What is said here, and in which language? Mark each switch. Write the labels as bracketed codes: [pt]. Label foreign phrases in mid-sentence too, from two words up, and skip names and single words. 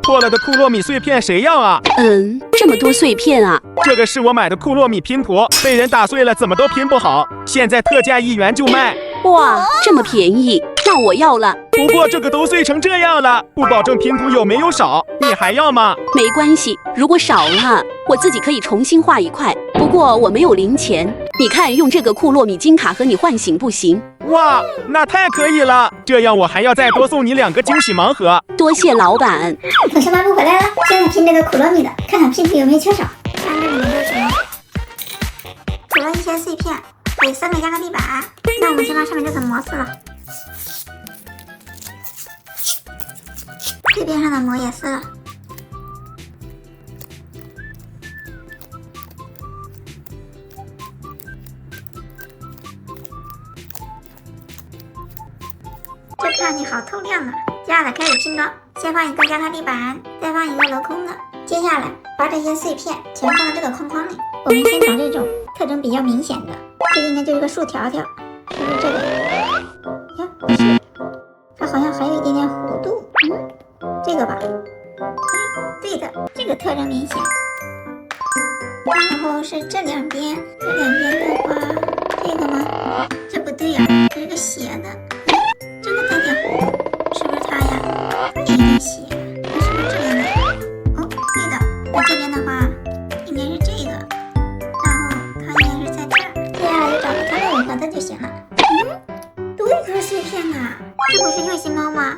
[zh] 破了的库洛米碎片誰要啊？这么多碎片啊！这个是我买的库洛米拼图，被人打碎了，怎么都拼不好。现在特價1元就賣。哇，這麼便宜，那我要了。不過這個都碎成這樣了，不保證拼圖有沒有少，你還要嗎？沒關係，如果少了，我自己可以重新畫一塊。不過我沒有零錢，你看用這個庫洛米金卡和你換行不行？哇，那太可以了！這樣我還要再多送你2個驚喜盲盒。多謝老闆。從上班部回來了，現在拼這個庫洛米的，看看拼圖有沒有缺少。看這裡面都是什麼？除了一些碎片，還有3個壓克力板。那我們先把上面這層膜撕了，這邊上的膜也撕了。这看你好透亮啊！接下來開始拼裝，先放一個壓克力板，再放一個鏤空的。接下來把這些碎片全放到這個框框裡。我們先找這種特徵比較明顯的，這應該就是個豎條條，是不是這個？呀，不是，它好像還有一點點弧度。這個吧？對的，這個特徵明顯。然後是這兩邊，這兩邊的話，這個嗎？這不對呀，這是個斜的。這個帶點弧度，是不是它呀？它也有點斜，那是不是這邊的？哦，對的。那這邊的話，應該是這個，然後它應該是在這兒。接下來就找個它們吻合的就行了。多一顆碎片啊！這不是右心貓嗎？